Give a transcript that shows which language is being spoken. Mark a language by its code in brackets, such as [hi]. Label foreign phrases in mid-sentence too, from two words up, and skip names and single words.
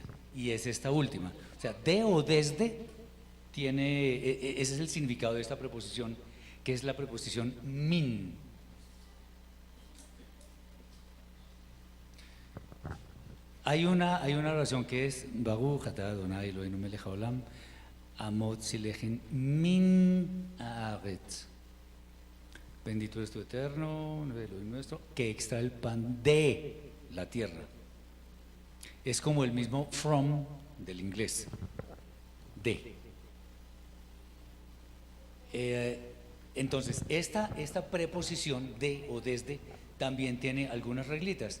[es] Y es esta última. O sea, de o desde ese es el significado de esta preposición, que es la preposición min. Hay una oración que es [he] ברוך אתה אדוני אלוהינו מלך העולם המוציא לחם מן הארץ. [es] Bendito es tu eterno, Elohim nuestro, que extrae el pan de la tierra. Es como el mismo from del inglés. De. Entonces, esta preposición de o desde también tiene algunas reglitas.